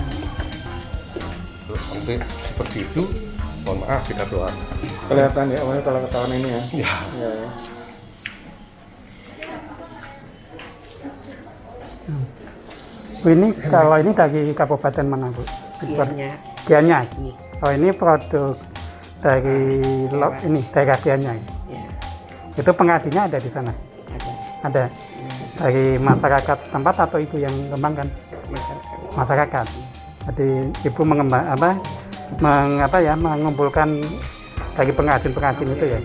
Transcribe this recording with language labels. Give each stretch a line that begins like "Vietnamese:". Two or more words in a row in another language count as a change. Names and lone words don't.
Indonesian: Terus sampai seperti itu, mohon maaf kita keluar. Kelihatan ya, awalnya kalau ketahuan ini ya. Ya, Ya. Bu, ini kalau ini dari kabupaten mana, Bu? Gianyar. Gianyar. Iya. Oh, ini produk dari ini daerah Gianyar. Ya, Itu pengrajinnya ada di sana? ada Ada. Dari masyarakat setempat atau ibu yang mengembangkan? masyarakat. Masyarakat. Jadi ibu mengumpulkan dari pengrajin-pengrajin itu ya.